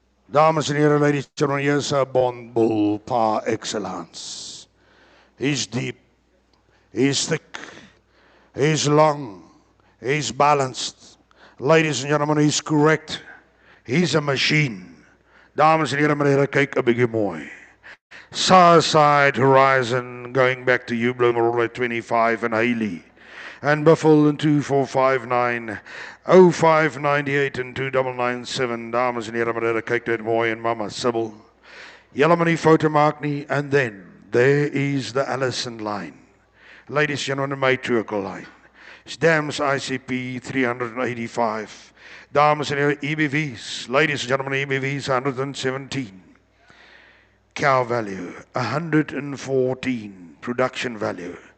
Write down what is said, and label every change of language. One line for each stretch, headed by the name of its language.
Afrikaans: Dames en heren,
English: ladies and gentlemen, here's a Bond Bull par excellence. He's deep, he's thick, he's long, he's balanced. Ladies and gentlemen, he's correct. He's a machine.
Afrikaans: Dames en heren, meneer, kyk 'n bietjie mooi.
English: Side Horizon, going back to Hublot, Marula 25 and Hailey. And Buffalo in 2459, 0598 and 2997.
Afrikaans: Dames en heren, meneer, kyk net mooi, en Mama Sybil. Julle moet nie foute maak nie.
English: And then there is the Allison line. Ladies and gentlemen, the matriarchal line. Dams ICP 385.
Afrikaans: Dames en heren,
English: EBVs. Ladies and gentlemen, EBVs 117. Cow value, 114. Production value.